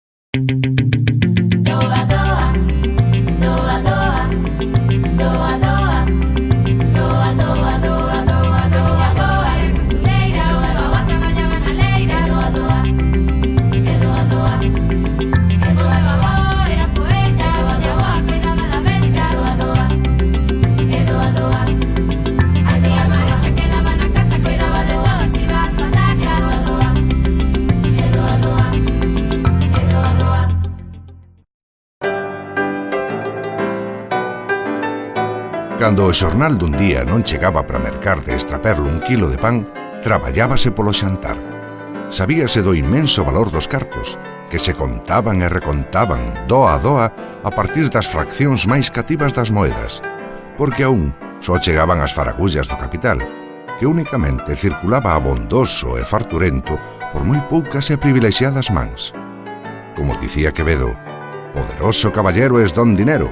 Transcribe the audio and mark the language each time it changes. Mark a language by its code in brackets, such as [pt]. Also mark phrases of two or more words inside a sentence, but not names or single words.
[gl] Doa, doa, doa, doa, doa, doa, doa, doa, doa, doa, doa, doa, era costureira, a avó traballaba na leira, doa, doa, e doa, doa, e doa, a avó era poeta, a avó cuidaba da bestia, doa, doa, e doa, doa, a tía Mara se quedaba na casa, cuidaba de todo, se iba ás patacas, doa, doa, e doa, doa, e doa, doa. Cando o xornal dun día non chegaba para mercar de extraperlo 1 quilo de pan, traballábase polo xantar. Sabíase do inmenso valor dos cartos, que se contaban e recontaban, doa a doa, a partir das fraccións máis cativas das moedas, porque aún só chegaban as faragullas do capital, que únicamente circulaba abondoso e farturento por moi poucas e privilexiadas mans. Como dicía [es] Quevedo, poderoso caballero es don dinero.